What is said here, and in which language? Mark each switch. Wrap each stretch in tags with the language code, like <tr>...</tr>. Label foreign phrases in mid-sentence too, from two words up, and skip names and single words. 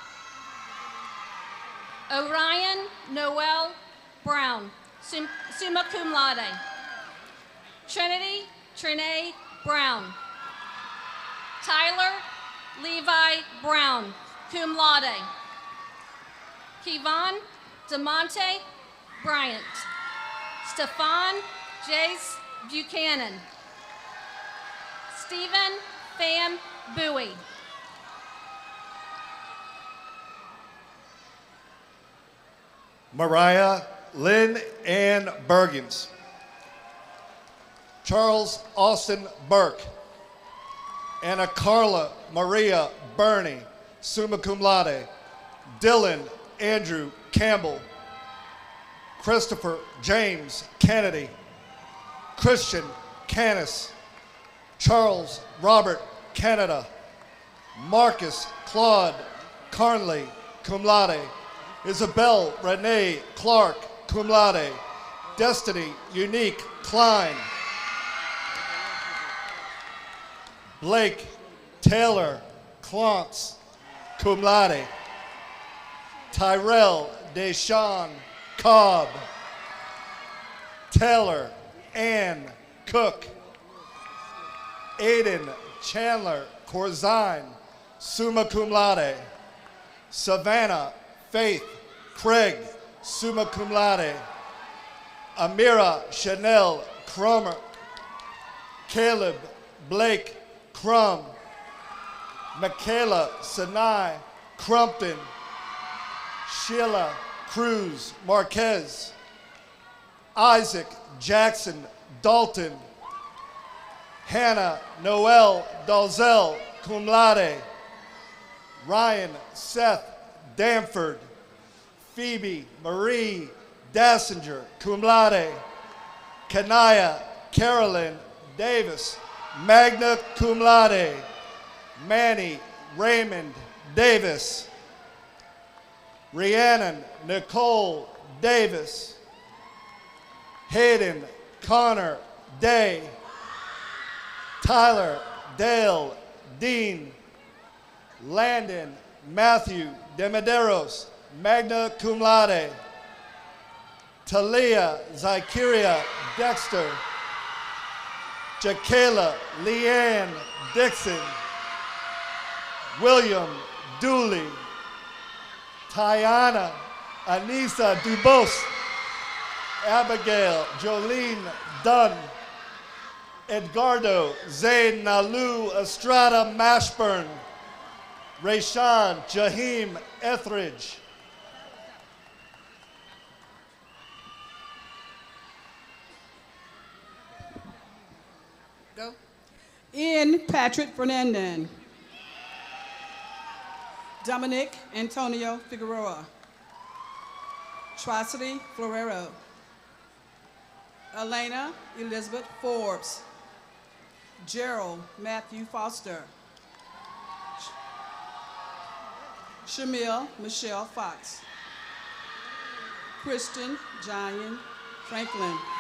<en>Orion Noel Brown, summa cum laude. Trinity Trinae Brown. Tyler Levi Brown, cum laude. Kevon DeMonte Bryant. Stefan Jace Buchanan. Stephen Pham Bowie. Mariah Lynn Ann Bergens. Charles Austin Burke. Anna Carla Maria Burney, summa cum laude. Dylan Andrew Campbell. Christopher James Kennedy. Christian Canis. Charles Robert Canada. Marcus Claude Carnley, cum laude. Isabel Renee Clark, cum laude. Destiny Unique Klein. Blake Taylor Clontz, cum laude. Tyrell Deshawn Cobb. Taylor Ann Cook. Aiden Chandler Corzine, summa cum laude. Savannah Faith Craig, summa cum laude. Amira Chanel Cromer. Caleb Blake Crum. Michaela Sinai Crumpton, Sheila Cruz Marquez, Isaac Jackson Dalton, Hannah Noel Dalzell, cum laude, Ryan Seth Danford, Phoebe Marie Dassinger, cum laude, Kanaya Carolyn Davis, magna cum laude, Manny Raymond Davis, Rhiannon Nicole Davis, Hayden Connor Day, Tyler Dale Dean, Landon Matthew Demederos, magna cum laude, Talia Zykeria Dexter, Jakayla Leanne Dixon, William Dooley, Tiana Anissa Dubos, Abigail Jolene Dunn, Edgardo Zayn Nalu Estrada Mashburn, Rayshawn Jaheim Etheridge. Go. Ian Patrick Fernandez. Dominic Antonio Figueroa. Tricity Florero. Elena Elizabeth Forbes. Gerald Matthew Foster. Shamil Michelle Fox. Christian John Franklin.</en>